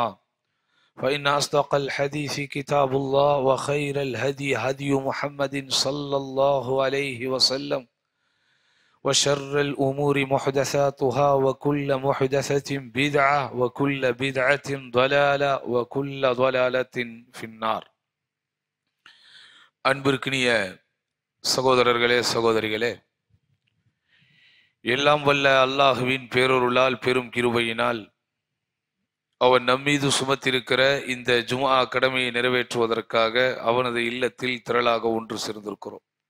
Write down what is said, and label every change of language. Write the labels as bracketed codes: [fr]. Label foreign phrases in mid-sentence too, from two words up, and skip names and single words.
[ar] فإن أصدق الحديث كتاب الله، وخير الهدي هدي محمد صلى الله عليه وسلم، وشر الأمور محدثاتها وكل محدثة بدعة وكل بدعة ضلالة وكل ضلالة في النار. [ta] அன்பிற்கினிய சகோதரர்களே சகோதரிகளே, எல்லாம் வல்ல அல்லாஹுவின் பேரருளால் பெரும் கிருபையினால் அவன் நம்மீது சுமத்திருக்கிற இந்த ஜும்ஆ கடமையை நிறைவேற்றுவதற்காக அவனது இல்லத்தில் திரளாக ஒன்று சேர்ந்திருக்கிறோம்.